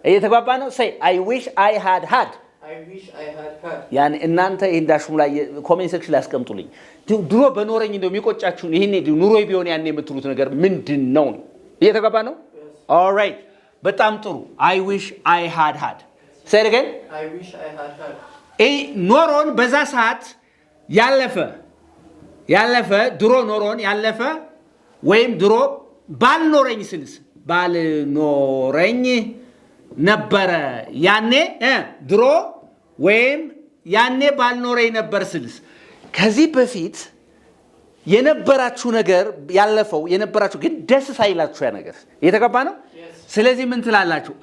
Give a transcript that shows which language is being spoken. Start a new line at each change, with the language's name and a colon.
Amharic: እየተግባባ ነው።
English: say I wish I had I wish I had had.
Amharic: ያኔ እናንተ እንዳሽሙ ላይ ኮሜንት ሴክሽን ላይ አስቀምጡልኝ። ድሮ በኖረኝ እንደው የሚቆጫችሁ ይሄኔ ኑሮይ ቢሆን ያኔ የምትሉት ነገር ምንድነው? እየተግባባ ነው።
English: all right
Amharic: በጣም ጥሩ
English: I wish I had say it again I wish I had had.
Amharic: ኖሮን በዛ ሰዓት ያለፈ ድሮ ኖሮን ያለፈ ወይም ድሮ ባልኖረኝ ስልስ ባልኖረኝ ነበረ ያኔ ድሮ ወይም ያኔ ባልኖረኝ ነበር ስልስ ከዚህ በፊት የነበራችሁ ነገር ያለፈው የነበራችሁ ግን ደስ ሳይላችሁ ያ ነገር እየተገባ ነው። ስለዚህ ምን ትላላችሁ?